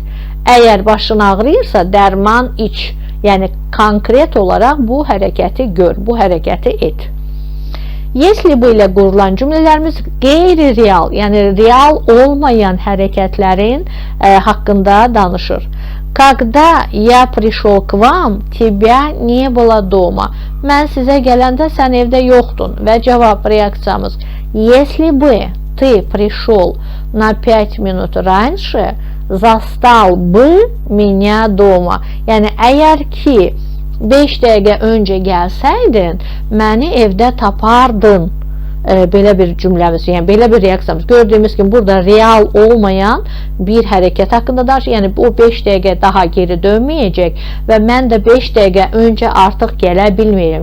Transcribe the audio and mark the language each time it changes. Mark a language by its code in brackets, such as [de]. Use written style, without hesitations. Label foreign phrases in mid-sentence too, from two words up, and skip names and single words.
[az] Əgər başın ağrıyırsa, dərman iç. Yəni konkret olaraq bu hərəkəti gör, bu hərəkəti et. Yesli bu ilə qurulan cümlələrimiz qeyri-real, yəni real olmayan hərəkətlərin haqqında danışır. [ru] Когда я пришел к вам, тебя не было дома. [az] Mən sizə gələndə sən evdə yoxdun və cavab reaksiyamız. [ru] Если бы ты пришел на 5 минут раньше, zastал бы меня дома. [az] Yəni əgər ki 5 dəqiqə öncə gəlsəydin, məni evdə tapardın. Belə bir cümləmiz, yəni belə bir reaksiyamız. Gördüyümüz kimi burada real olmayan bir hərəkət haqqında danışır. Yəni bu 5 dəqiqə daha geri dönməyəcək və mən də 5 dəqiqə öncə artıq gələ bilməyəcəm.